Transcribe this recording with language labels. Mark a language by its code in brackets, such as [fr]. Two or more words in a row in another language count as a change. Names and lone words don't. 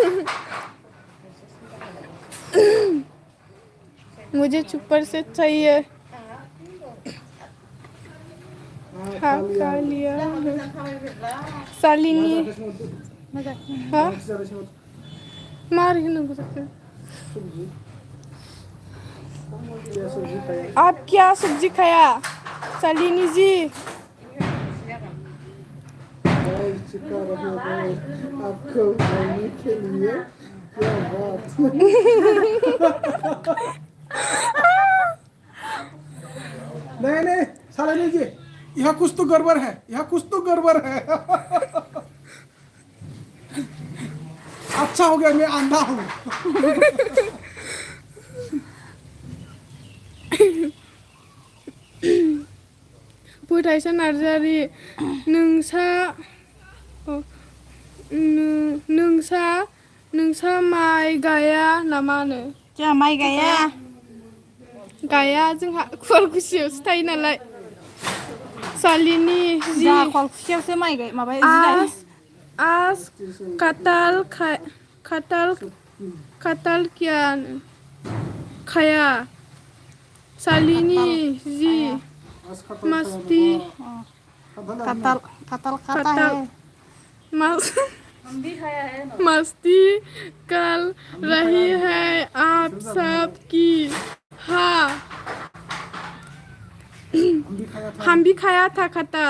[hi] मुझे सुपर सेट चाहिए हाँ खा लिया शालिनी हाँ [brx] मार होनांगौ जाखो [hi] आप क्या सब्जी खाया शालिनी जी आपको खाने के लिए क्या बात। नहीं नहीं साले जी, यहाँ कुछ तो गड़बड़ है, यहाँ कुछ तो गड़बड़ है। अच्छा हो गया मैं अंधा हूँ। [brx] फोथायसा नार्जारि नोंसा नोंसा माइ गाया नामानो? जोंहा माइ गाया। गाया जोंहा खुवालकुसियावसो थायो नालाय। सालिनि जि जोंहा खुवालकुसियावसो माइ माबा [hi] आज खाताल कियानो खाया सालिनि जि मस्ती कतल खाता है। मस्ती कर रही है आप सब की। हाँ हम भी खाया था खताल।